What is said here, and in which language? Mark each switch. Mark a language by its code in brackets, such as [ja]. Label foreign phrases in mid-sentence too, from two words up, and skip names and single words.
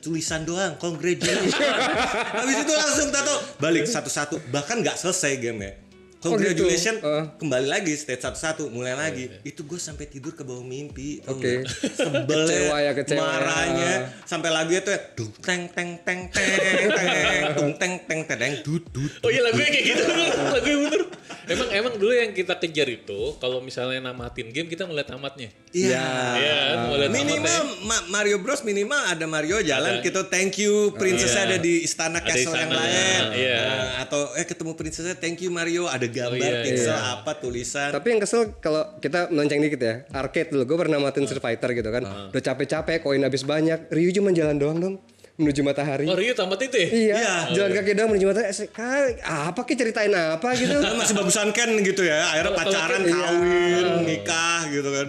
[id] Tulisan doang, congratulations. Habis itu langsung tato balik satu-satu. Bahkan nggak selesai game ya. Congratulations, kembali lagi stage 1-1, mulai lagi. Itu gue sampai tidur ke bawah mimpi. Oke. Sebelnya, Kecewa. marahnya, sampai lagu itu ya, dung teng teng teng teng teng, dung teng teng teng dut. Oh iya, lagunya kayak gitu. Lagunya bener. Emang dulu yang kita kejar itu kalau misalnya namatin game kita mulai tamatnya. Iya. Iya, mulai Minimal tamatnya. Mario Bros minimal ada Mario jalan gitu, [en] thank you princessnya [id] ada di istana Ada castle yang istana, lain. iya. Atau ketemu princessnya [en] thank you [id] Mario, ada gambar iya, pixel apa tulisan. Tapi yang kesel kalau kita melenceng dikit ya, arcade dulu. Gue pernah matiin Street Fighter gitu kan. Udah capek-capek, koin habis banyak. Ryu cuma jalan doang dong menuju matahari. Oh Ryu tamat itu ya? Iya, jalan kaki doang menuju matahari. Apa ki ceritain apa gitu. Masih bagusan Ken gitu ya, akhirnya pacaran, kawin, nikah gitu kan.